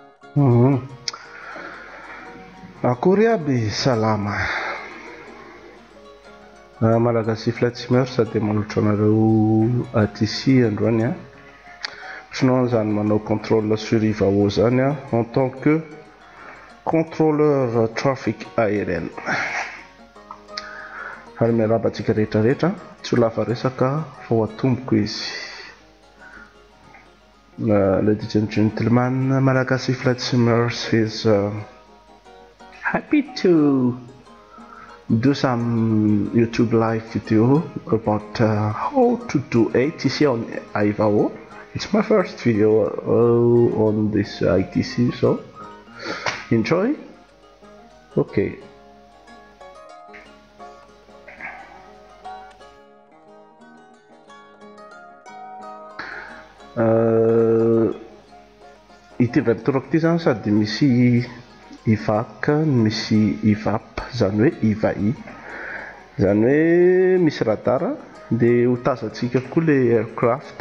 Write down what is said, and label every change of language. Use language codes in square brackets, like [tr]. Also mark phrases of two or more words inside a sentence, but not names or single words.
[mg] Akory aby salama. Malagasy Flatsimeur sady manolotra anareo aty androany a. [fr] Sinon [mg] zany manao [fr] contrôle sur IVAO [mg] zany a [fr] en tant que contrôleur trafic aérien. [mg] Ary miarahaba antsika rehetrarehetra, tsy ho lava resaka fa ho atomboko izy. [en] Ladies and gentlemen, Malagasy Flatsimeur is happy to do some YouTube live video about how to do ATC on IVAO. It's my first video on this ITC, so enjoy. Okay. [mg] Ity vatorako ity zany sady misy IVAC, misy IVAP, zany hoe IVAI, zany hoe misy radara dia ho tazantsika koa le aircraft.